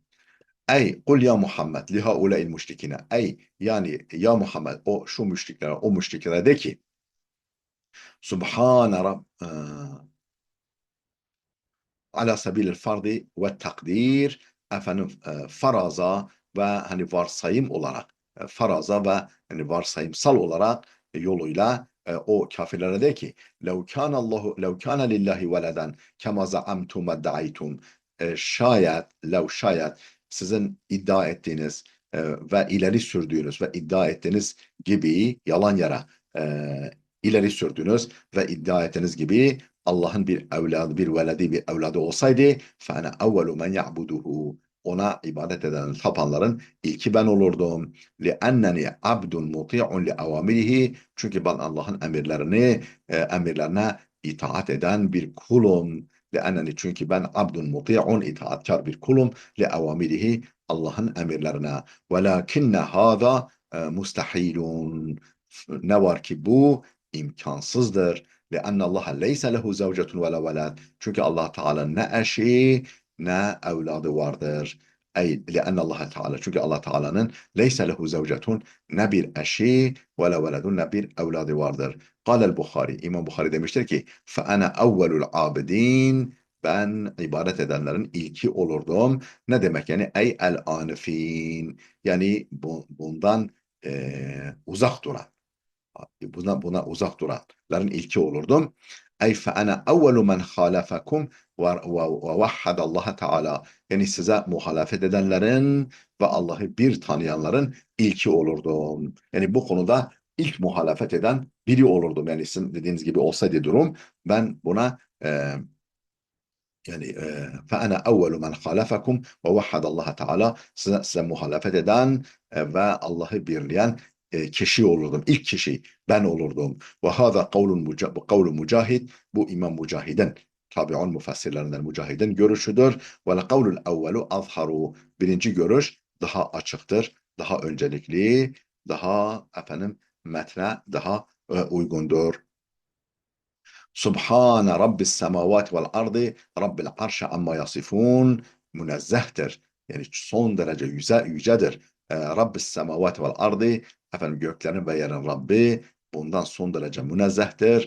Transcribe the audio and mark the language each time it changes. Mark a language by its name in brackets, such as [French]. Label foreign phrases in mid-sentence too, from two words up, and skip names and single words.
[Arabic] أي قل يا محمد لهؤلاء المشركين. [Turkish] Ey yani ya Muhammed, o şu müşriklere, o müşriklere de ki [Arabic] سبحانه على سبيل الفرض والتقدير, [Turkish] efendim faraza ve hani varsayım olarak faraza ve hani varsayımsal olarak yoluyla o kafirlere de ki [Arabic] لو كان لله ولدا كما زعمتم وادعيتم, [Turkish] şayet sizin iddia ettiğiniz ve ileri sürdüğünüz ve iddia ettiğiniz gibi yalan yere ileri sürdüğünüz ve iddia ettiğiniz gibi Allah'ın bir evladı, bir veledi, bir evladı olsaydı [Arabic] فَاَنَا اَوَّلُ مَنْ يَعْبُدُهُ, [Turkish] ona ibadet eden tapanların ilki ben olurdum. [Arabic] لِأَنَّنِي عَبْدٌ مُطِيعٌ لِأَوَامِرِهِ, [Turkish] çünkü ben Allah'ın emirlerine itaat eden bir kulum. لِأَنَّنِي, çünkü ben [Arabic] عبد مطيع, [Turkish] itaatkar bir kulum. لِأَوَامِرِهِ, Allah'ın emirlerine. [Arabic] وَلَاكِنَّ هَذَا مُسْتَحِيلٌ, [Turkish] ne var ki bu imkansızdır. [Arabic] لِأَنَّ اللّٰهَ لَيْسَ لَهُ زَوْجَةٌ وَلَا وَلَدٌ, [Turkish] çünkü Allah Teala ne eşi ne evladı vardır. [Arabic] أي لأن الله تعالى, [Turkish] çünkü Allah Teala'nın [Arabic] ليس له زوجة, [Turkish] ne bir eşi [Arabic] ولا ولد, [Turkish] ne bir evladı vardır. Kâlel Bukhari, İmam Bukhari demiştir ki [Arabic] فَأَنَا اَوَّلُ الْعَابِدِينَ, [Turkish] ben ibadet edenlerin ilki olurdum. Ne demek yani? [Arabic] أي الآنفين, [Turkish] yani bundan uzak duran, buna uzak duranların ilki olurdum. [Arabic] أي فأنا أول من خالفكم ووحد الله تعالى, [Turkish] yani size muhalefet edenlerin ve Allah'ı bir tanıyanların ilki olurdum. Yani bu konuda ilk muhalefet eden biri olurdum. Yani sizin dediğiniz gibi olsaydı durum, ben buna yani [Arabic] فأنا أول من خالفكم ووحد الله تعالى, [Turkish] size muhalefet eden ve Allah'ı birleyen kişi olurdum. İlk kişi ben olurdum. [Arabic] وَهَذَا قَوْلُ [Turkish] Mücahid, bu İmam Mücahid'in, tabi'un müfessirlerinden Mücahid'in görüşüdür. [Arabic] وَلَقَوْلُ الْاَوَّلُ أَظْهَرُ, [Turkish] birinci görüş daha açıktır, daha öncelikli, daha metne daha uygundur. [Arabic] سبحان رب السماوات والأرض رب العرش عما يصفون, münezzehtir. [Turkish] Yani son derece yücedir. [Arabic] رب السماوات والأرض, [Turkish] göklerin ve yerin Rabbi bundan son derece münezzehtir.